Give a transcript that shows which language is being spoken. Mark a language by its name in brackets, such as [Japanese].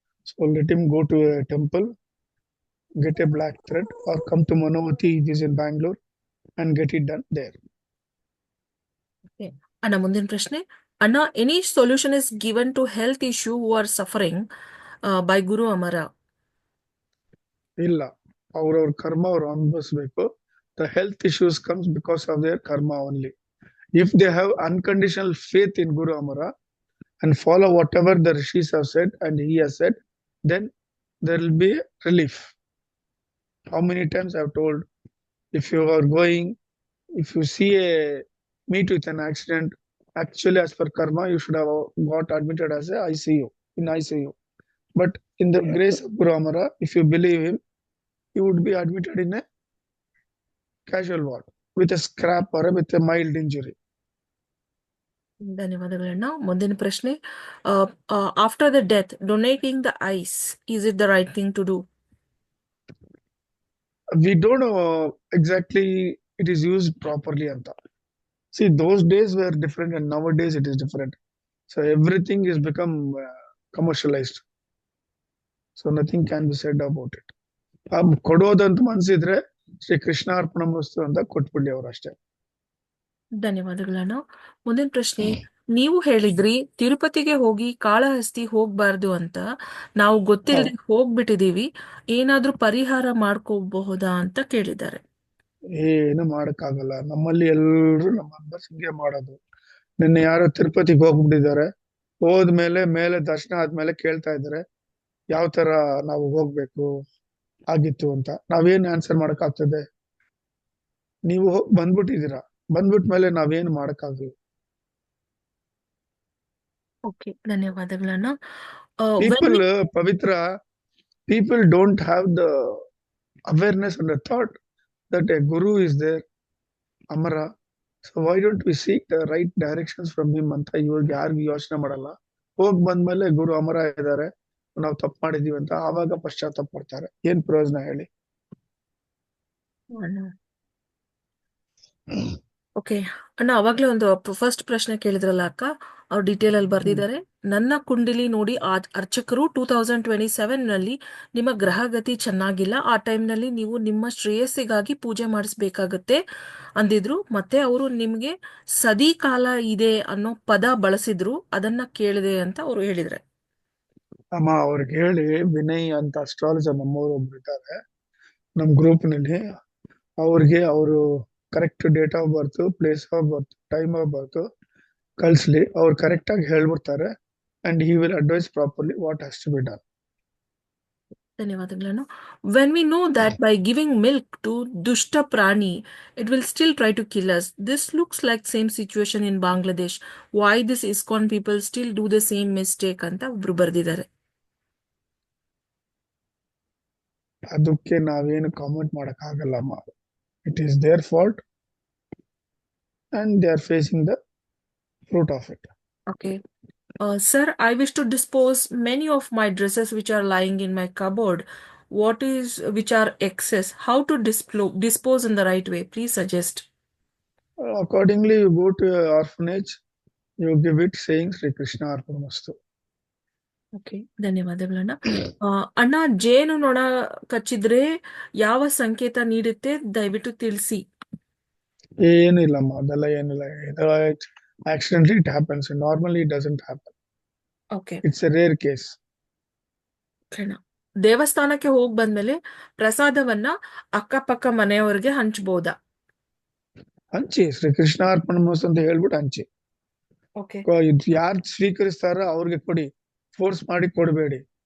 [English] So let him go to a temple, get a black thread, or come to Manavati, it is in Bangalore, and get it done there. [Kannada] ಅಣ್ಣ, ಮುಂದಿನ ಪ್ರಶ್ನೆ. [English] ಅಣ್ಣ, any solution is given to health issue who are suffering by Guru Amara? [Kannada] ಇಲ್ಲ, ಅವ್ರವ್ರ ಕರ್ಮ ಅವ್ರು ಅನುಭವಿಸ್ಬೇಕು. [English] The health issues comes because of their karma only. If they have unconditional faith in Guru Amara and follow whatever the rishis have said and he has said, then there will be relief. How many times I have told, if you are going, if you see a meet with an accident, actually as per karma, you should have got admitted as a ICU, in ICU. But in the grace of Guru Amara, if you believe him, you would be admitted in a casual ward with a scrap or with a mild injury. [Kannada] ಧನ್ಯವಾದಗಳಣ್ಣ. ಮುಂದಿನ ಪ್ರಶ್ನೆ. [English] After the death, donating the eyes, is it the right thing to do? We don't know exactly it is used properly anta. See, those days were different and nowadays it is different. So everything is become commercialized. So nothing can be said about it. [Kannada] ಕೊಡೋದಂತ ಮನ್ಸಿದ್ರೆ Shri Krishna ಅರ್ಪಣಮಸ್ತು ಅಂತ ಕೊಟ್ಬಿಡ್ಲಿ ಅವ್ರು ಅಷ್ಟೇ. ಧನ್ಯವಾದಗಳಣ್ಣ. ಮುಂದಿನ ಪ್ರಶ್ನೆ. ನೀವು ಹೇಳಿದ್ರಿ ತಿರುಪತಿಗೆ ಹೋಗಿ ಕಾಳಹಸ್ತಿ ಹೋಗ್ಬಾರ್ದು ಅಂತ. ನಾವು ಗೊತ್ತಿಲ್ಲದೆ ಹೋಗ್ಬಿಟ್ಟಿದೀವಿ, ಏನಾದ್ರೂ ಪರಿಹಾರ ಮಾಡ್ಕೋಬಹುದಾ ಅಂತ ಕೇಳಿದ್ದಾರೆ. ಏನು ಮಾಡಕ್ಕಾಗಲ್ಲ. ನಮ್ಮಲ್ಲಿ ಎಲ್ರು ನಮ್ಮ ಮೆಂಬರ್ಸ್ ಹಿಂಗೆ ಮಾಡೋದು. ನಿನ್ನೆ ಯಾರೋ ತಿರುಪತಿಗೆ ಹೋಗ್ಬಿಟ್ಟಿದ್ದಾರೆ, ಹೋದ್ಮೇಲೆ ಮೇಲೆ ದರ್ಶನ ಆದ್ಮೇಲೆ ಕೇಳ್ತಾ ಇದ್ದಾರೆ ಯಾವ ತರ ನಾವು ಹೋಗ್ಬೇಕು ಆಗಿತ್ತು ಅಂತ. ನಾವೇನ್ ಆನ್ಸರ್ ಮಾಡಕ್ ಆಗ್ತದೆ? ನೀವು ಬಂದ್ಬಿಟ್ಟಿದ್ದೀರಾ, ಬಂದ್ಬಿಟ್ಮೇಲೆ ನಾವೇನು ಮಾಡಕ್ಕಾಗಲ್ಲ. Okay, ಧನ್ಯವಾದಗಳಣ್ಣ. [English] People, Pavitra, people don't have the awareness and the thought that a guru is there, Amara. So why don't we seek the right directions from him [Kannada] ಅಂತ ಇವಾಗ ಯಾರಿಗೂ ಯೋಚನೆ ಮಾಡಲ್ಲ. ಹೋಗ್ ಬಂದ್ಮೇಲೆ ಗುರು ಅಮರ ಇದ್ದಾರೆ, ನಾವು ತಪ್ಪು ಮಾಡಿದೀವಿ ಅಂತ ಆವಾಗ ಪಶ್ಚಾತ್ತಾಪ ಪಡ್ತಾರೆ. ಏನ್ ಪ್ರಯೋಜನ ಹೇಳಿ? ಓಕೆ ಅಣ್ಣ, ಅವಾಗ್ಲೇ ಒಂದು ಫಸ್ಟ್ ಪ್ರಶ್ನೆ ಕೇಳಿದ್ರಲ್ಲ ಅಕ್ಕ, ಅವ್ರು ಡೀಟೇಲ್ ಅಲ್ಲಿ ಬರ್ದಿದ್ದಾರೆ. ನನ್ನ ಕುಂಡಲಿ ನೋಡಿ ಅರ್ಚಕರು 2027 ನಲ್ಲಿ ನಿಮ್ಮ ಗ್ರಹಗತಿ ಚೆನ್ನಾಗಿಲ್ಲ, ಆ ಟೈಮ್ ನಲ್ಲಿ ನೀವು ನಿಮ್ಮ ಶ್ರೇಯಸ್ಸಿಗಾಗಿ ಪೂಜೆ ಮಾಡಿಸ್ಬೇಕಾಗತ್ತೆ ಅಂದಿದ್ರು. ಮತ್ತೆ ಅವರು ನಿಮ್ಗೆ ಸದಿ ಕಾಲ ಇದೆ ಅನ್ನೋ ಪದ ಬಳಸಿದ್ರು, ಅದನ್ನ ಕೇಳಿದೆ ಅಂತ ಅವ್ರು ಹೇಳಿದ್ರೆ. ಅಮ್ಮ ಅವ್ರಿಗೆ ಹೇಳಿ, ವಿನಯ್ ಅಂತ ಅಸ್ಟ್ರಾಲಜರ್ ನಮ್ಮವ್ರು ಒಬ್ರು ಇದ್ದಾರೆ ನಮ್ ಗ್ರೂಪ್ ನಲ್ಲಿ, ಅವ್ರಿಗೆ ಅವರು [English] correct date of birth, [Kannada] place of birth, time of birth ಕಳ್ಸ್ಲಿ. ಅವ್ರು ಕರೆಕ್ಟ್ ಆಗಿ ಹೇಳ್ಬಿಡ್ತಾರೆ [English] And he will advise properly what has to be done. [Kannada] ಧನ್ಯವಾದಗಳನ್ನು. [English] When we know that by giving milk to dushta prani, it will still try to kill us. This looks like same situation in Bangladesh. Why this ISKCON people still do the same mistake [Kannada] ಅಂತ ಒಬ್ರು ಬರ್ದಿದ್ದಾರೆ. ಅದಕ್ಕೆ ನಾವೇನು comment ಮಾಡಕ್ ಆಗಲ್ಲಮ್ಮ. [English] It is their fault and they are facing the fruit of it. Okay. Sir, I wish to dispose many of my dresses which are lying in my cupboard. what is which are excess, how to dispose in the right way, please suggest. Accordingly, you go to an orphanage, you give it saying Sri Krishna Arpanamastu. [Kannada] Okay, ಧನ್ಯವಾದಗಳಣ್ಣ. ಅಣ್ಣ, ಜೇನು ನೊಣ ಕಚ್ಚಿದ್ರೆ ಯಾವ ಸಂಕೇತ ನೀಡುತ್ತೆ, ದಯವಿಟ್ಟು ತಿಳಿಸಿ. ಏನಿಲ್ಲಮ್ಮ, ಅದೆಲ್ಲ ಏನಿಲ್ಲ. [English] Accidentally it happens. Normally it doesn't happen. Okay, It's a rare case. [Kannada] ಅಣ್ಣ, ದೇವಸ್ಥಾನಕ್ಕೆ ಹೋಗಿ ಬಂದ್ಮೇಲೆ ಪ್ರಸಾದವನ್ನ ಅಕ್ಕಪಕ್ಕ ಮನೆಯವರಿಗೆ ಹಂಚ್ಬೋದಾ? ಹಂಚಿ, ಶ್ರೀ ಕೃಷ್ಣ ಅರ್ಪಣಮಸ್ತು ಅಂತ ಹೇಳ್ಬಿಟ್ಟು ಹಂಚಿ. [English] okay, [Kannada] ಯಾರು ಸ್ವೀಕರಿಸ್ತಾರ ಅವ್ರಿಗೆ ಕೊಡಿ, ಫೋರ್ಸ್ ಮಾಡಿ ಕೊಡಬೇಡಿ.